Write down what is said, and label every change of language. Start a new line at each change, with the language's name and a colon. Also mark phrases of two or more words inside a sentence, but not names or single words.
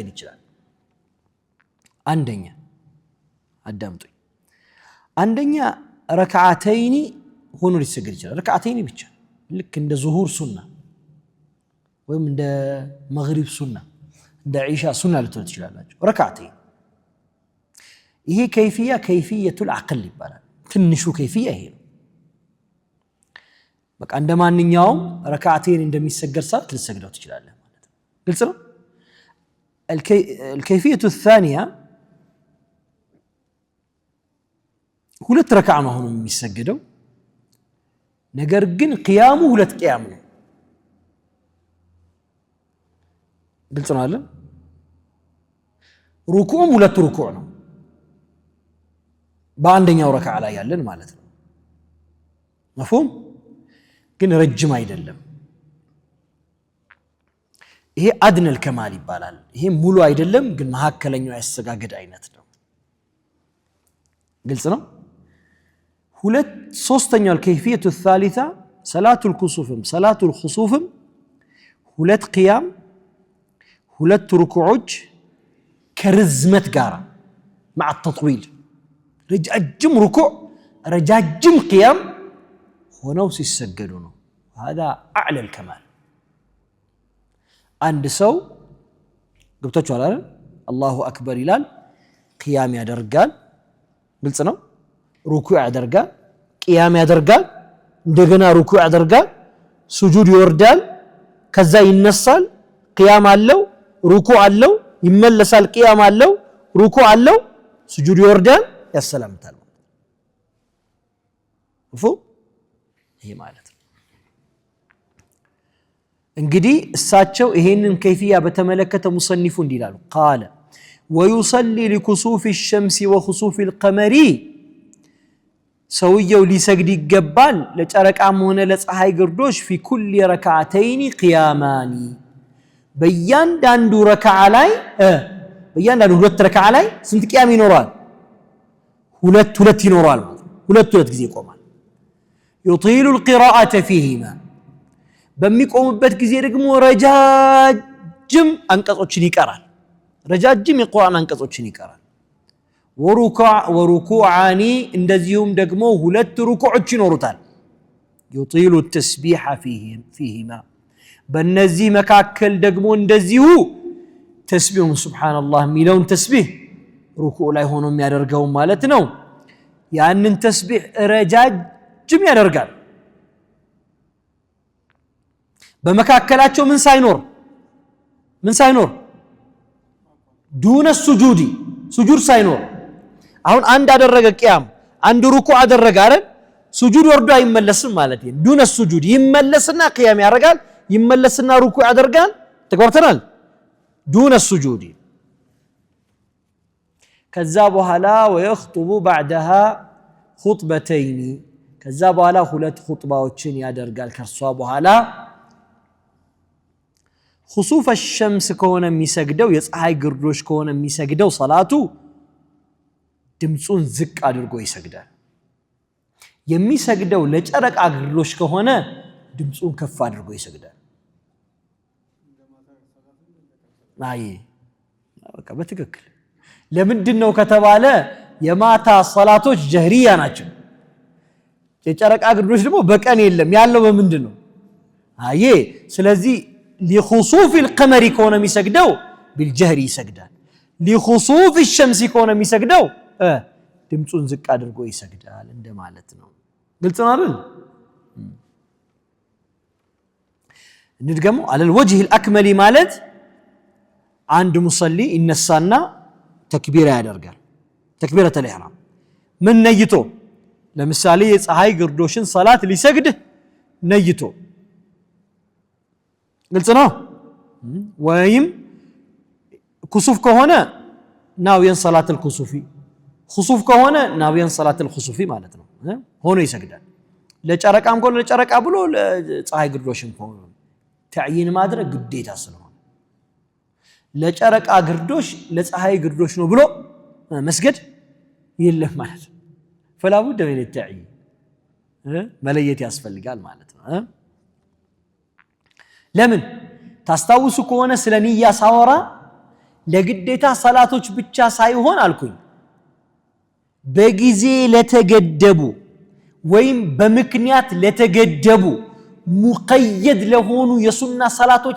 Amharic: ይችላል አንደኛ አዳምጡኝ አንደኛ ረክዓተይኒ ሆኖ ሊሰገድ ይችላል ረክዓተይኒ ብቻ ልክ እንደ ዙሁር ሱና ወይም እንደ መግሪብ ሱና እንደ ዒሻ ሱና ልትሆን ትችላላችሁ ረክዓተይኒ ይሄ ከይፍያ
Arabic: كيفية الأقل
Amharic: ይባላል ትንሹ ከይፍያ ይሄ ነው በቃ እንደማንኛውም ረክዓተይን እንደሚሰገድ ሰዓት ልትሰግደው ትችላለህ ማለት ነው ግልጽ ነው
Arabic: الكيفية الثانية
Amharic: ሁለት ረክዓ ነው ሆኖ የሚሰገደው ነገር ግን ቂያሙ ሁለት ቂያም ነው ግልጽ ነው አይደል ሩኩዑም ሁለት ሩኩዕ ነው በአንደኛው ረክዓ ላይ ያለን ማለት ነው مفهوم ግን ረጅም አይደለም ይሄ
Arabic: أدنى الكمال
Amharic: ይባላል ይሄ ሙሉ አይደለም ግን መሐከለኛው ያሰጋገድ አይነት ነው ግልጽ ነው ሁለት ሶስተኛው
Arabic: الكيفية الثالثة صلاة الكسوف صلاة الخسوف
Amharic: ሁለት ቂያም ሁለት ሩኩዖች ከርዝመት ጋር
Arabic: مع التطويل
Amharic: ረጃጅም ሩኩዕ ረጃጅም ቂያም ሆነው ሲሰገዱ ነው
Arabic: هذا اعلى الكمال
Amharic: አንድ ሰው ገብታችኋል አይደል አላሁ አክበር ይላል ቂያም ያደርጋል ግልጽ ነው ሩኩዕ ያደርጋል ቂያም ያደርጋል እንደገና ሩኩዕ ያደርጋል ሱጁድ ይወርዳል ከዛ ይነሳል ቂያም አለው ሩኩዕ አለው ይመለሳል ቂያም አለው ሩኩዕ አለው ሱጁድ ይወርዳል ያሰላምታል ወፉ ይሄ ማለት እንግዲህ እሳቸው ይሄንን ከይፍያ በተመለከተ ሙሰኒፉ እንዲላሉ
Arabic: قال ويصلي لكسوف الشمس وخسوف القمر
Amharic: ሰውየው ሊሰግድ ይገባል ለጨረቃም ሆነ ለፀሐይ ግርዶሽ
Arabic: في كل ركعتين قيامان
Amharic: በእያንዳንዱ ረክዓ ላይ በእያንዳንዱ ሁለት ረክዓ ላይ ስንት ቂያም ይኖራል ሁለት ይኖራል ሁለት ጊዜ ይቆማል
Arabic: يطيل القراءة فيهما
Amharic: በሚቆምበት ጊዜ ደግሞ ረጃጅም አንቀጾችን ይቀራል ረጃጅም የቁርአን አንቀጾችን ይቀራል ወሩኩዓኒ እንደዚሁም ደግሞ ሁለት ሩኩዖች ይኖሩታል
Arabic: يطيل التسبيح فيهما
Amharic: በእነዚህ መካከል ደግሞ እንደዚሁ ተስቢሁን ሱብሃንአላህ ሚለውን ተስቢህ ሩኩዕ ላይ ሆኖ የሚያደርገው ማለት ነው ያንን ተስቢህ ረጃጅም ያደርጋል በመካከላቸው ምን ሳይኖር
Arabic: دون سجود
Amharic: ሱጁድ ሳይኖር አሁን አንድ አደረገ ቂያም አንድ ሩኩዕ አደረገ አይደል ሱጁድ ወርዶ አይመለስም ማለት ነው
Arabic: دون سجود
Amharic: ይመለስና ቂያም ያደርጋል ይመለስና ሩኩዕ ያደርጋል ተቆርተናል
Arabic: دون سجود
Amharic: ከዛ በኋላ
Arabic: ويخطب بعدها خطبتين
Amharic: ከዛ በኋላ ሁለት ኹጥባዎችን ያደርጋል ከርሷ በኋላ
Arabic: خسوف الشمس
Amharic: ከሆነ የሚሰግደው የፀሐይ ግርዶሽ ከሆነ የሚሰግደው ሶላቱ ድምጹን ዝቅ አድርጎ ይሰግዳል የሚሰግደው ለጨረቃ ግርዶሽ ከሆነ ድምጹን ከፍ አድርጎ ይሰግዳል አይ በቃ በትክክል ለምንድነው ከተባለ የማታ ሶላቶች ጀህሪያ ናቸው የጨረቃ ግርዶሽ ደግሞ በቀን የለም ያለው በምንድነው አይ ስለዚህ
Arabic: لخسوف القمر كون مسجدو بالجهر يسجدان لخسوف الشمس كون مسجدو
Amharic: ድምጹን ዝቅ አድርጎ ይሰግዳል እንደማለት ነው ግልጽ ነው አይደል እንድገመው
Arabic: على الوجه الاكمل
Amharic: ማለት አንድ ሙሰሊ ይነሳና ተክቢራ ያደርጋል
Arabic: تكبيرة الإحرام
Amharic: ምን ነይቶ ለምሳሌ የፀሐይ ግርዶሽን ሰላት ሊሰግድ ነይቶ ግልጽ ነው ወይም ኩሱፍ ከሆነ
Arabic: ناويا صلاة الكسوف
Amharic: ኩሱፍ ከሆነ
Arabic: ناويا صلاة الكسوف
Amharic: ማለት ነው ሆኖ ይሰግዳል ለጨረቃም ከሆነ ለጨረቃ ብሎ ለፀሐይ ግርዶሽም ከሆነ ተዕይን ማድረግ ግዴታ ስለሆነ ለጨረቃ ግርዶሽ ለፀሐይ ግርዶሽ ነው ብሎ መስገድ የለም ማለት ነው
Arabic: فلا بد من التعيين
Amharic: መለየት ያስፈልጋል ማለት ነው ለምን ታስታውሱ ከሆነ ስለ ንያ ሳወራ ለግዴታ ሰላቶች ብቻ ሳይሆን አልኩኝ በጊዜ ለተገደቡ ወይም በምክንያት ለተገደቡ ሙቀየድ ለሆኑ የሱና ሰላቶች